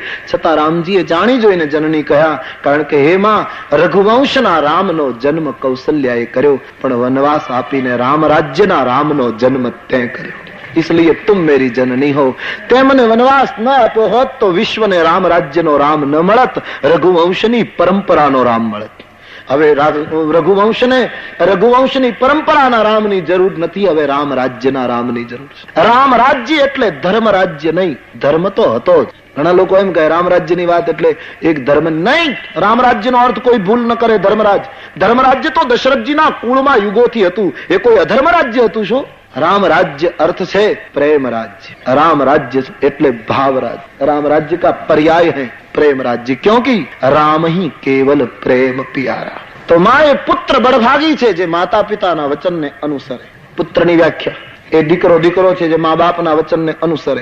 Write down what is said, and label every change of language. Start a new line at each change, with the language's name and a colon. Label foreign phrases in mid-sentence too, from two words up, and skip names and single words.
Gujarati: છતાં રામજીએ જાણી જોઈને જનની કહ્યા, કારણ કે હે માં રઘુવંશના રામનો જન્મ કૌશલ્યાએ કર્યો, પણ વનવાસ આપીને રામ રાજ્યના રામનો જન્મ તે કર્યો।
Hindi: इसलिए तुम मेरी जननी हो।
Gujarati: તે મને વનવાસ ન આપ્યો હોત તો વિશ્વ ને રામ રાજ્યનો રામ ન મળત, રઘુવંશની પરંપરાનો રામ મળત। હવે રઘુવંશની પરંપરાના રામની જરૂર નથી, હવે રામ રાજ્યના રામની જરૂર છે। રામ રાજ્ય એટલે ધર્મ રાજ્ય નહીં, ધર્મ તો હતો જ। ઘણા લોકો એમ કહે રામ રાજ્યની વાત એટલે એક ધર્મ નહીં। રામ રાજ્યનો અર્થ કોઈ ભૂલ ન કરે। ધર્મરાજ્ય તો દશરથજીના કુળમાં યુગોથી હતું, એ કોઈ અધર્મ રાજ્ય હતું શું?
Hindi: राम राज्य अर्थ है प्रेम राज्य।
Gujarati: રામ રાજ્ય એટલે ભાવ રાજ્ય।
Hindi: राम राज्य का पर्याय है प्रेम राज्य, क्योंकि राम ही केवल प्रेम प्यारा।
Gujarati: તો માએ પુત્ર બડભાગી છે જે માતા પિતાના વચન ને અનુસરે। પુત્રની વ્યાખ્યા એ દીકરો છે જે માઁ બાપ ના વચન ને અનુસરે।